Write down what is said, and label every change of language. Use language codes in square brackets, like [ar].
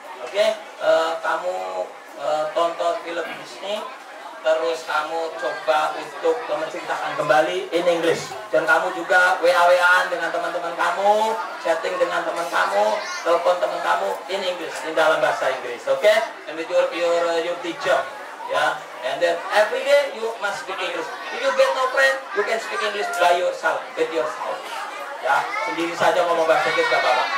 [id] Okay, kamu tonton film Disney, terus kamu coba untuk menceritakan kembali [en] in English. [id] Dan kamu juga WA-WA-an dengan teman-teman kamu, chatting dengan teman kamu, telepon teman kamu [en] in English, [id] in dalam bahasa Inggris. [en] Okay? And with your teacher. Yeah. And then every day you must speak English. If you get no friend, you can speak English by yourself, with yourself. [id] Ya, sendiri saja ngomong bahasa Inggris gak apa-apa.